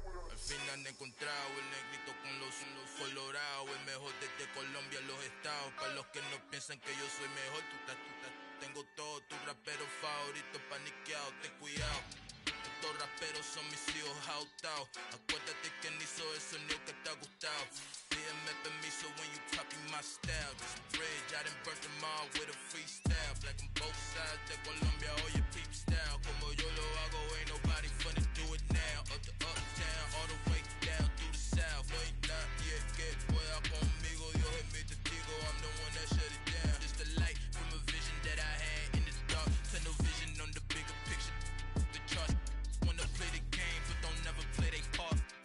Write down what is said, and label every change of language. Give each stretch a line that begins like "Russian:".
Spanish: Al fin han encontrado el negrito con los colorados, el mejor desde Colombia a los estados. Para los que no piensan que yo soy mejor, tengo todo tu rapero favorito paniqueado, ten cuidado. Estos raperos son mis hijos adoptados. Acuérdate quien hizo eso, ni que te ha gustado. Pídeme permiso
English: when you copy my style. This bridge, I done burnt them all with a freestyle. Black on both sides
Spanish: de Colombia, oye
English: peep style.
Spanish: Como yo lo hago,
English: ain't nobody finna do it now. Up to uptown, all the way down through the south.
Spanish: No hay nadie que pueda conmigo, Dios es mi testigo.
English: I'm the one that shut it down. Just the light from a vision that I had in the dark. Tunnel vision on the bigger picture. The charts wanna play the game, but don't never play their part.